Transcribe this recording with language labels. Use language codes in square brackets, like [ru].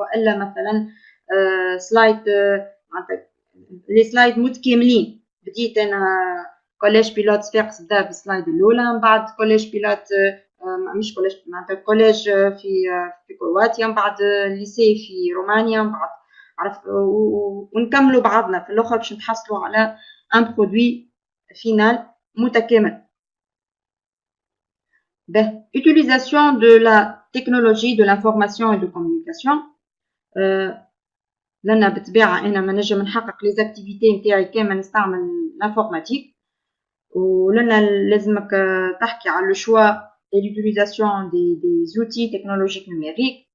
[ar] والا مثلا سلايد معناتها لي سلايد متكاملين، بديت انا كوليج بيلوت صفاقس بدا بالسلايد الاولى، من بعد كوليج بيلوت مش كوليج معناتها كوليج في كرواتيا، من بعد ليسي في رومانيا، من بعد عرفت ونكملوا بعضنا في الاخر باش نحصلوا على ان برودوي فينال متكامل. [fr] به utilisation de la technologie de l'information et de communication. [ar] لأن بالطبيعة أنا ما نجم نحقق لي زاكتيفيتي نتاعي كامل نستعمل الانفورماتيك، ولنا لازمك تحكي على لو شوا [fr] et l'utilisation des outils technologiques numériques.